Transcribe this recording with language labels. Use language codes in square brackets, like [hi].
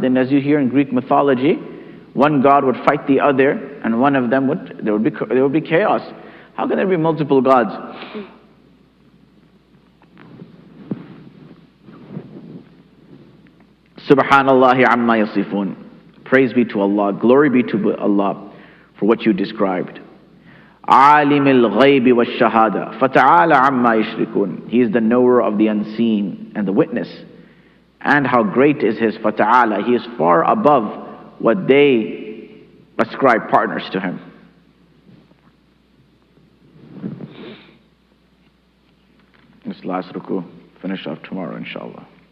[en] Then as you hear in Greek mythology, one God would fight the other, and one of them there would be chaos. How can there be multiple gods? Subhanallah amma yasifun. Praise be to Allah, glory be to Allah for what you described. [ar] عالم الغيب والشهادة فتعالى عما يشركون. [en] He is the knower of the unseen and the witness. And how great is his fata'ala. He is far above what they ascribe partners to him. This last ruku, finish off tomorrow, inshallah.